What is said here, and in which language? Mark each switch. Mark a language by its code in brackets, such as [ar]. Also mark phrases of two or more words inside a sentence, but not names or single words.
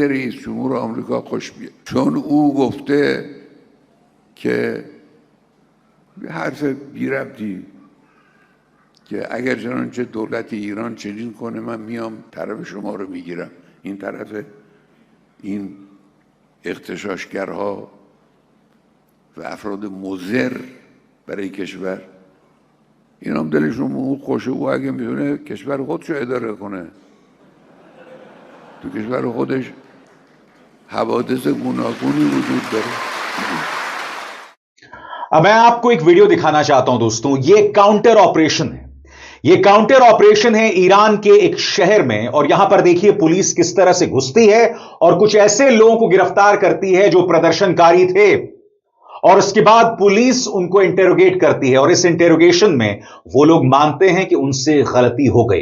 [fa] رئیس جمهور آمریکا خوش بیاد، چون او گفته که حرف بی ربطی که اگر چنانچه دولت ایران چنین کنه من میام طرف شما رو میگیرم، این طرف این اغتشاشگرها و افراد مضر برای کشور، این هم دلشون خوشه. او اگه میتونه کشور خودشو اداره کنه، تو کشور خودش حوادث گوناگونی وجود داره. [hi] अब मैं आपको एक वीडियो दिखाना चाहता हूं दोस्तों। ये [en] counter operation [hi] है, ये [en] counter operation [hi] है ईरान के एक शहर में, और यहां पर देखिए पुलिस किस तरह से घुसती है और कुछ ऐसे लोगों को गिरफ्तार करती है जो प्रदर्शनकारी थे, और उसके बाद पुलिस उनको इंटेरोगेट करती है, और इस इंटेरोगेशन में वो लोग मानते हैं कि उनसे गलती हो गई।